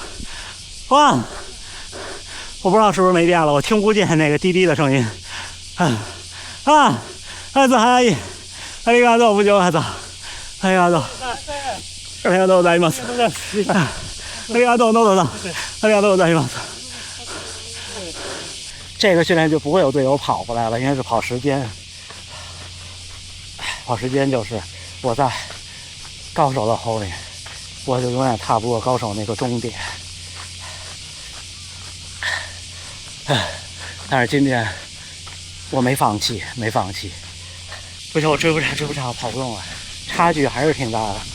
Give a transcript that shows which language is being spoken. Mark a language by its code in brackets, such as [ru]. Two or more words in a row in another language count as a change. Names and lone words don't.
[zh] 哇！我不知道是不是没电了，我听不见那个滴滴的声音。 [ja] ありがとう、部長方。ありがとう。ありがとうございます。ありがとう、诺诺的，ありがとうございます。 [zh] 这个训练就不会有队友跑过来了，因为是跑时间。跑时间就是我在高手的后面，我就永远踏不过高手那个终点。但是今天我没放弃，不行，我追不上，我跑不动了，差距还是挺大的。